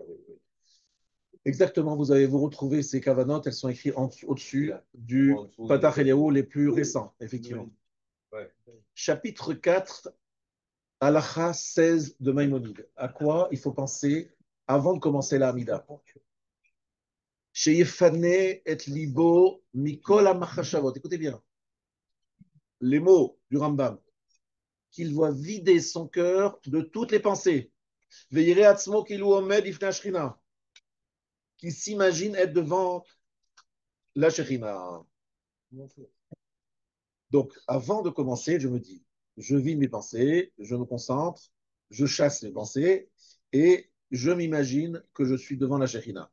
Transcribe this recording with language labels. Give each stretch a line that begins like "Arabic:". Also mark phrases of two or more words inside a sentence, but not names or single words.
French: Exactement, vous retrouvez ces kavanotes, elles sont écrites au-dessus du Patach Eliyahu les plus récents, effectivement. Ouais. Chapitre 4, Halacha 16 de Maïmonide. À quoi il faut penser avant de commencer la Hamida?
Hebrew: שיפנה את ליבו מכל המחשבות.
French: Écoutez bien. les mots du Rambam, qu'il doit vider son cœur de toutes les pensées.
Hebrew: ויראה עצמו כאילו עומד לפני שכינה,
French: qui s'imagine être devant la Shechina. Donc, avant de commencer, je me dis, je vide mes pensées, je me concentre, je chasse mes pensées et je m'imagine que je suis devant la Shechina.